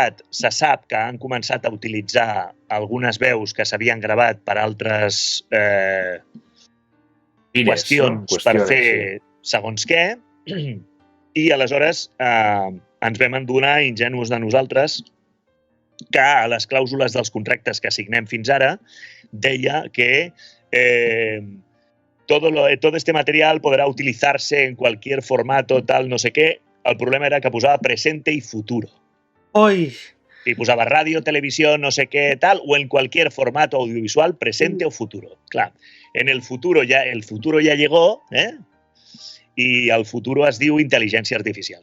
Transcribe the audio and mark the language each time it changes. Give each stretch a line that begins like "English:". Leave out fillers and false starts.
Catalan: se sap que han començat a utilitzar algunes veus que s'havien gravat per altres qüestions per fer segons què, i aleshores ens vam endonar, ingenus de nosaltres, que a les clàusules dels contractes que signem fins ara deia que
Spanish: todo este material podrá utilizarse en cualquier formato, tal, no sé qué.
Catalan: El problema era que posava
Spanish: presente y futuro. Oi! Y posava radio, televisión, no sé qué, tal, o en cualquier formato audiovisual, presente o futuro. Clar, en el futuro ya llegó, i el futuro
Catalan: es diu intel·ligència artificial.